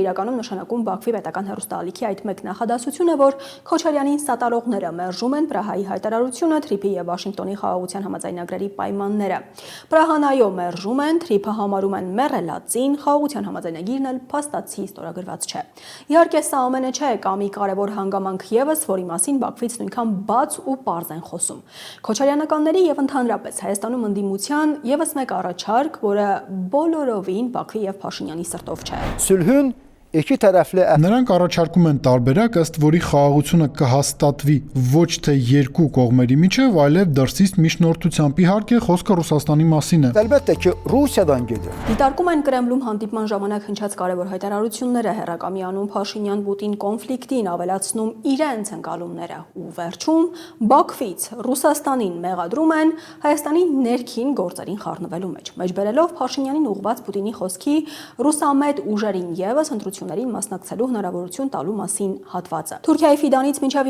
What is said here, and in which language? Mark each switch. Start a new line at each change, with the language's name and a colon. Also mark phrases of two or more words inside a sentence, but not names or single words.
Armenian: իրականում նշանակում Բաքվի պետական հեռուստաալիքի այդ մեկ նախադասությունը, որ Քոչարյանին սատարողները մերժում են Պրահայի հայտարարությունը, Թրիփի եւ Վաշինգտոնի խաղաղության համաձայնագրերի պայմանները։ Պրահանայո մերժում են, Թրիփը համարում են մեռելածին, խաղաղության համաձայնագիրն էլ փաստացի ստորագրված չէ։ Իհարկե սա ամենը չէ, կա մի կարևոր հանգամանք եւս, որի մասին Բաքվից նույնքան բաց ու պարզ են խոսում։ Քոչարյանականների եւ ընդհանրապես Հայաստանում ընդդիմության եւս մեկ առաջարկ, որը բոլորովին Բաքվի եւ Փաշինյանի սրտով չէ։
Azerbaijani: sülhün iki tərəfli
Armenian: Նրանք առաջարկում են տարբերակ, ըստ որի խաղաղությունը կհաստատվի ոչ թե երկու կողմերի միջև, այլև դրսից միջնորդությամբ։ Իհարկե, խոսքը Ռուսաստանի մասին է։
Azerbaijani: əlbəttə ki, Rusiyadan gedir.
Armenian: Դիտարկում են Կրեմլում հանդիպման ժամանակ հնչած կարևոր հայտարարությունները, հերակամիանում Փաշինյան-Պուտին կոնֆլիկտին ավելացնում իրենց ընկալումները ու վերջում Բաքվից Ռուսաստանին մեղադրում են Հայաստանի ներքին գործերին խառնվելու մեջ։ Մեջբերելով Փաշինյանին ուղղված Պուտինի խոսքի ռուսամետ ուժերին եւս ընտրություններին մասնակցելու հնարավորություն տալու մասին հատվածը։ Թուրքիայի Ֆիդանից մինչև